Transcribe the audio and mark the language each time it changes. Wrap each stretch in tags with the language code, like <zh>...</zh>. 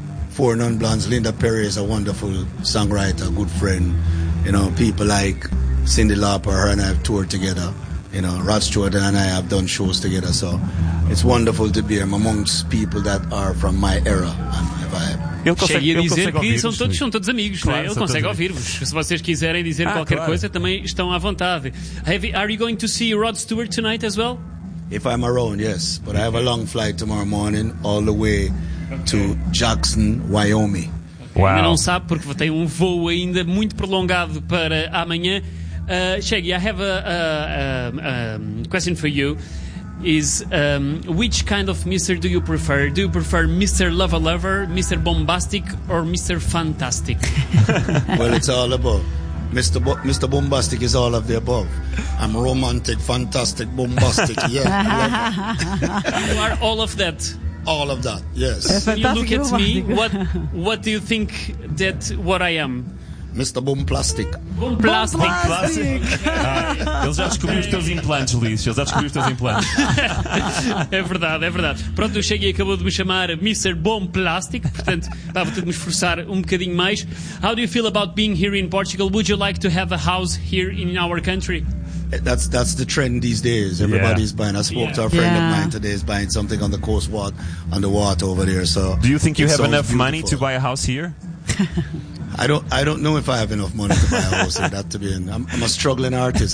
<en>Four Non-Blondes, Linda Perry is a wonderful songwriter, good friend. You know, people like Cyndi Lauper, her and I have toured together. You know, Rod Stewart and I have done shows together. So it's wonderful to be amongst people that are from my era and my vibe.</en> <pt>Cheguei a dizer que são todos amigos, claro, né? Ele consegue ouvir-vos. Se vocês quiserem dizer qualquer coisa, também estão à vontade.</pt> <en>Are you going to see Rod Stewart tonight as well? If I'm around, yes. But I have a long flight tomorrow morning all the way to Jackson, Wyoming. Wow.</en> <pt>Ainda não sabe porque tem um voo ainda muito prolongado para amanhã.</pt> <en>Shaggy, I have a question for you. Is which kind of Mr. do you prefer? Do you prefer Mr. Lover Lover, Mr. Bombastic, or Mr. Fantastic? Well, it's all above. Mr. Bombastic is all of the above. I'm romantic, fantastic, bombastic. Yeah, you are all of that. All of that, yes. You look at me, what do you think that what I am? Mr. Bomplastic. Bomplastic. Bomplastic.</en> <pt>Ele já descobriu os teus implantes, Luís. Ele já descobriu os teus implantes. É verdade, é verdade. Pronto, o Shaggy acabou de me chamar Mr. Bomplastic. Portanto, estava a ter de me esforçar um bocadinho mais.</pt> <en>How do you feel about being here in Portugal? Would you like to have a house here in our country? That's the trend these days. Everybody's buying. I spoke to a friend of mine today. He's buying something on the coast, on the water over there. So, do you think you have enough money to buy a house here? I don't know if I have enough money to buy a house. I'm a struggling artist.</en>